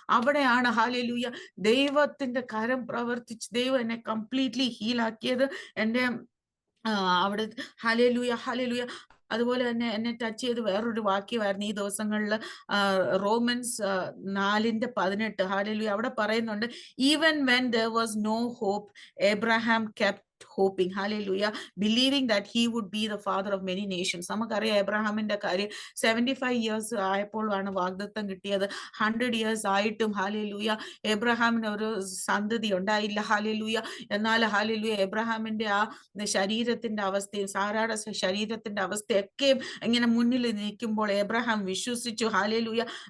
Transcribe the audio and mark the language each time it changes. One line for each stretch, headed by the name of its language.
Malayalam: അവിടെയാണ് ഹല്ലേലൂയ ദൈവത്തിന്റെ കരം പ്രവർത്തിച്ച് ദൈവം എന്നെ കംപ്ലീറ്റ്ലി ഹീലാക്കിയത്. എന്റെ അവിടെ ഹല്ലേലൂയ, ഹല്ലേലൂയ. അതുപോലെ തന്നെ എന്നെ ടച്ച് ചെയ്ത് വേറൊരു വാക്യമായിരുന്നു ഈ ദിവസങ്ങളിൽ, റോമൻസ് 4:18. ഹല്ലേലൂയ. അവിടെ പറയുന്നുണ്ട്,
English: Even when there was no hope, Abraham kept hoping. Hallelujah. Believing that he would be the father of many nations.
Malayalam: നമുക്കറിയാം എബ്രഹാമിന്റെ കാര്യം. 75 years ആയപ്പോഴാണ് വാഗ്ദത്തം കിട്ടിയത്. 100 years ആയിട്ടും ഹല്ലേലൂയ എബ്രഹാമിന് ഒരു സന്തതി ഉണ്ടായില്ല. ഹല്ലേലൂയ. എന്നാൽ ഹല്ലേലൂയ എബ്രഹാമിന്റെ ആ ശരീരത്തിന്റെ അവസ്ഥയും സാറായുടെ ശരീരത്തിന്റെ അവസ്ഥയൊക്കെയും ഇങ്ങനെ മുന്നിൽ നിൽക്കുമ്പോൾ എബ്രഹാം വിശ്വസിച്ചു. ഹല്ലേലൂയ.